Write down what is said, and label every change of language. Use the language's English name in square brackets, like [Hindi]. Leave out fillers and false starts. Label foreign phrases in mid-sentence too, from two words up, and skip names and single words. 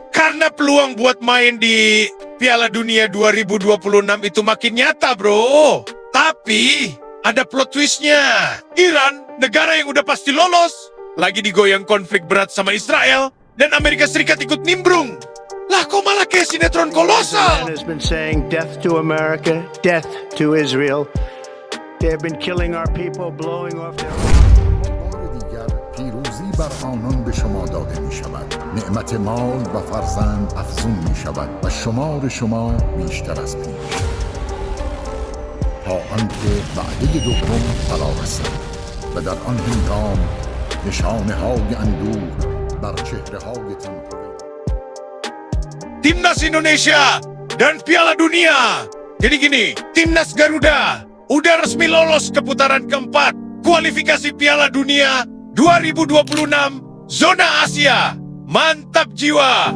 [Indonesian] Karena peluang buat main di Piala Dunia 2026 itu makin nyata bro. Tapi ada [English] plot twistnya. [Indonesian] Iran, negara yang udah pasti lolos, lagi digoyang konflik berat sama Israel, dan Amerika Serikat ikut nimbrung. Lah kok malah kayak sinetron kolosal? [English] has been saying death to America, death to Israel. They have been killing our people, blowing off their... [Persian] بار دیگر پیروزی بر آنان به شما داده می شود. نعمت مال و فرزند افزون می شود و شمار شما بیشتر از پیش. تا آنکه وعده دوم فرا رسد و در آن هنگام نشانه های اندوه بر چهره هایتان [Indonesian] Timnas Indonesia dan Piala Dunia. Jadi gini, Timnas Garuda udah resmi lolos ke putaran keempat kualifikasi Piala Dunia 2026 zona Asia. Mantap jiwa.